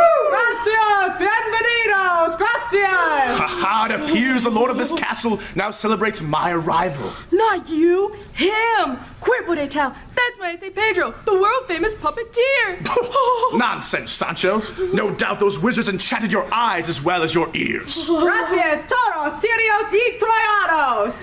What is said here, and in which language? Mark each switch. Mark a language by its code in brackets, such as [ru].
[es] Gracias, bienvenidos, gracias. [en] Haha, it appears the lord of this castle now celebrates my arrival. Not you, him. [es] Cuerpo de tal. [en] That's Maese Pedro, the world-famous puppeteer. Nonsense, Sancho. No doubt those wizards enchanted your eyes as well as your ears. [es] Gracias, todos, tirios y troyados.